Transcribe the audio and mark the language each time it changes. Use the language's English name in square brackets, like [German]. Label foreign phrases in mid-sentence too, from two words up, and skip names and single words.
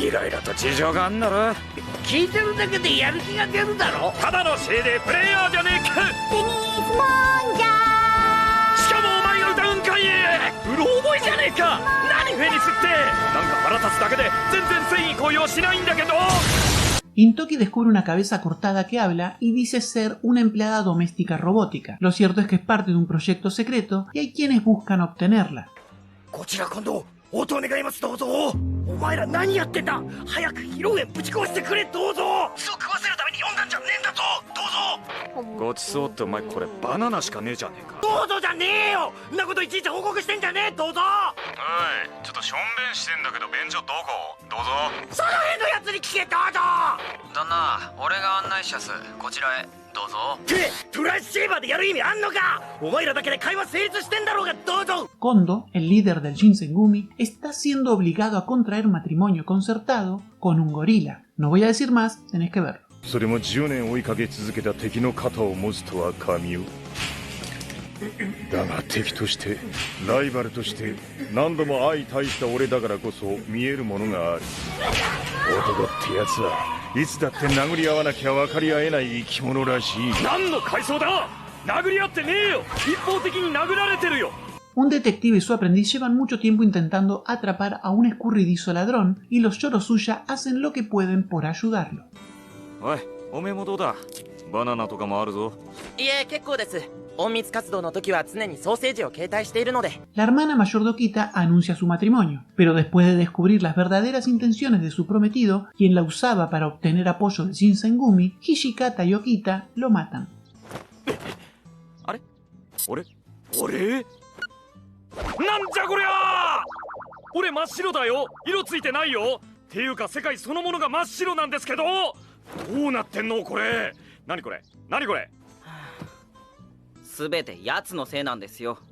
[Japanese] いろいろと事情があんだろ。聞いてるだけでやる気が出るだろ。ただの精霊プレイヤーじゃねえか。デニーズモンジャー。しかもお前が歌うんかい。うろ覚えじゃねえか。何フェニスって。なんか腹立つだけで全然戦意高揚しないんだけど。 [Spanish] Intoki descubre una cabeza cortada que habla y dice ser una empleada doméstica robótica. Lo cierto es que es parte de un proyecto secreto y hay quienes buscan obtenerla. [Japanese] こちら今度応答願います。どうぞ。お前ら何やってんだ。早く披露宴ぶち壊してくれ。どうぞ。クソ食わせるために呼んだんじゃねえんだぞ。どうぞ。ごちそうってお前これバナナしかねえじゃねえか。どうぞじゃねえよ。んなこといちいち報告してんじゃねえ。どうぞ。おい、ちょっとしょんべんしてんだけど便所どこ？どうぞ。その辺のやつに聞け。どうぞ。旦那、俺が案内しやす。こちらへどうぞ。ってトラッシェーバーでやる意味あんのか。お前らだけで会話成立してんだろうが。どうぞ。 [Spanish] Kondo, el líder del Shinsengumi, está siendo obligado a contraer matrimonio concertado con un gorila. No voy a decir más, tenéis que verlo. [Japanese] それも10年追いかけ続けた敵の肩を持つとは神よ。だが敵としてライバルとして何度も相対した俺だからこそ見えるものがある。男ってやつはいつだって殴り合わなきゃ分かり合えない生き物らしい。何の回想だ。殴り合ってねえよ。一方的に殴られてるよ。 [Spanish] Un detective y su aprendiz llevan mucho tiempo intentando atrapar a un escurridizo ladrón y los Yorosuya hacen lo que pueden por ayudarlo. [Japanese] おい、おめえもどうだ。 バナナとかもあるぞ。いえ、結構です。隠密活動の時は常にソーセージを携帯しているので。 [Spanish] La hermana mayor de Okita anuncia su matrimonio, pero después de descubrir las verdaderas intenciones de su prometido, quien la usaba para obtener apoyo de Shinsengumi, Hijikata y Okita lo matan. [Japanese] あれ俺なんじゃこりゃ。俺真っ白だよ。色ついてないよ。っていうか世界そのものが真っ白なんですけど。どうなってんのこれ。何これ。すべて奴のせいなんですよ。